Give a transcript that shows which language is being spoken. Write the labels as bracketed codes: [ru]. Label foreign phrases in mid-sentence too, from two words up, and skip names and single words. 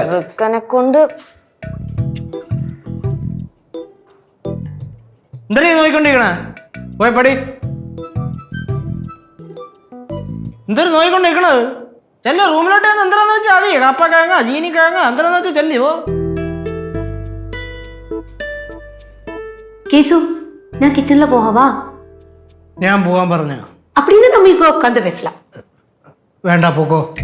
[ml] കൊണ്ട് എന്താ നോയിക്കൊണ്ടിരിക്കണ? പോയി പടി. എന്തൊരു നോയിക്കൊണ്ടിരിക്കണത്? ചെല്ല റൂമിലോട്ട് എന്താന്ന് വെച്ചാൽ അവി കപ്പ കിഴങ്ങ ചീനി കിഴങ്ങ എന്താന്ന് വെച്ചാൽ ചെല്ലി പോ. [ta] கேசு நான் கிச்சன்ல போகவா? [ml] ഞാൻ പോവാൻ പറഞ്ഞ? [ta] அப்படின்னு நம்ம இப்போ உட்காந்து பேசலாம். [ml] വേണ്ട, പോക്കോ.